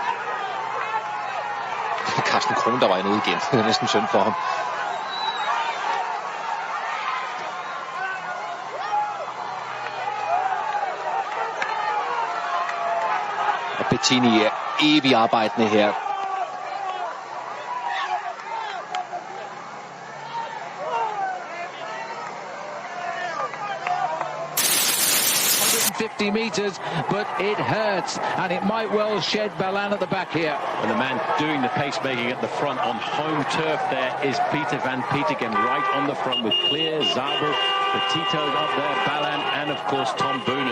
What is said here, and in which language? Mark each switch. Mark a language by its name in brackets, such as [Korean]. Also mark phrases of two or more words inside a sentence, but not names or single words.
[Danish] Carsten Kron, der var nede igen. Det er næsten synd for ham. Og Bettini er evig arbejdende her. [English] Meters, but it hurts, and it might well shed Ballan at the back here. And the man doing the pacemaking at the front on home turf there is Peter van Petegem, right on the front with Clear, Zabel, Petito up there, Ballan, and of course Tom Boonen.